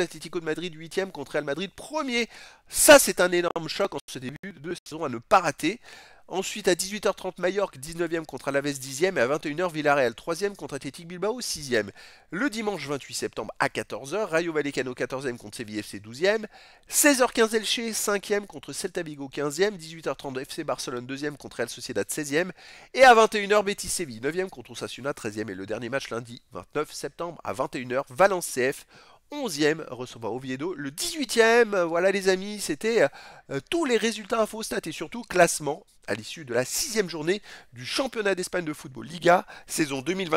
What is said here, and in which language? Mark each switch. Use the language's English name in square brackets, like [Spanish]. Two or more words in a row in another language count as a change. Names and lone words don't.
[French] Atlético de Madrid 8e contre Real Madrid 1er. Ça, c'est un énorme choc en ce début de saison à ne pas rater. Ensuite, à 18h30, Mallorca 19e contre Alaves 10e et à 21h, Villarreal 3e contre Athletic Bilbao 6e. Le dimanche 28 septembre à 14h, Rayo Vallecano 14e contre Séville FC 12e. 16h15, Elche 5e contre Celta Vigo 15e. 18h30, FC Barcelone 2e contre Real Sociedad 16e. Et à 21h, Betis Séville 9e contre Osasuna 13e. Et le dernier match lundi 29 septembre à 21h, Valence CF 11e, recevant Oviedo le 18e. Voilà les amis, c'était tous les résultats info, stats et surtout classement à l'issue de la 6e journée du championnat d'Espagne de football Liga, saison 2025-2026.